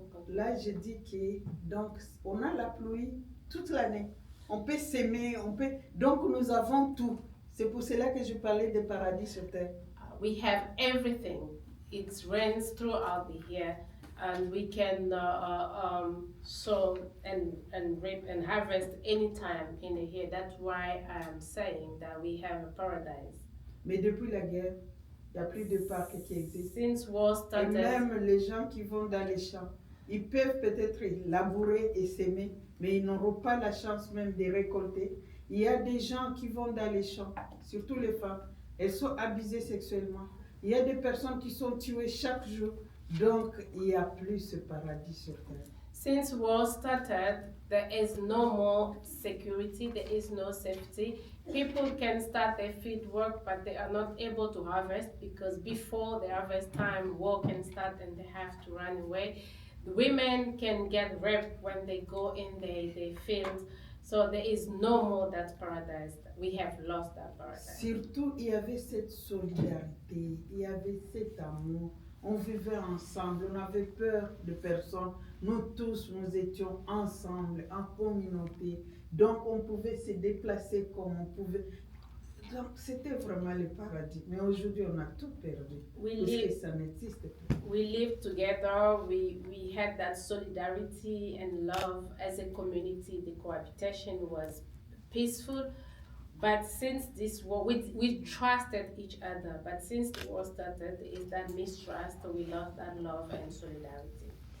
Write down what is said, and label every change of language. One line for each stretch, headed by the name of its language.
French: Là, je dis que donc on a la pluie toute l'année. On peut s'aimer, donc nous avons tout. C'est pour cela que je parlais de paradis sur terre.
English: We have everything. It rains throughout the year, and we can sow and reap and harvest anytime in the year. That's why I'm saying that we have a paradise.
French: Mais depuis la guerre, il n'y a plus de parcs qui existent.
English: Since war started,
French: et même les gens qui vont dans les champs, ils peuvent peut-être labourer et s'aimer, mais ils n'auront pas la chance même de récolter. Il y a des gens qui vont dans les champs, surtout les femmes, elles sont abusées sexuellement. Il y a des personnes qui sont tuées chaque jour. Donc, il n'y a plus ce paradis sur terre.
English: Since war started, there is no more security, there is no safety. People can start their field work, but they are not able to harvest because before the harvest time, war can start and they have to run away. The women can get raped when they go in the fields. So there is no more that paradise. We have lost that paradise.
French: Surtout, il y avait cette solidarité, il y avait cet amour. On vivait ensemble, on n'avait peur de personne. Nous tous, nous étions ensemble, en communauté. Donc, on pouvait se déplacer comme on pouvait. Donc, c'était vraiment le paradis. Mais aujourd'hui, on a tout perdu. Parce que ça n'existe plus.
English: We lived together, we had that solidarity and love as a community. The cohabitation was peaceful. But since this war, we trusted each other. But since the war started, there is that mistrust. We lost that love and solidarity.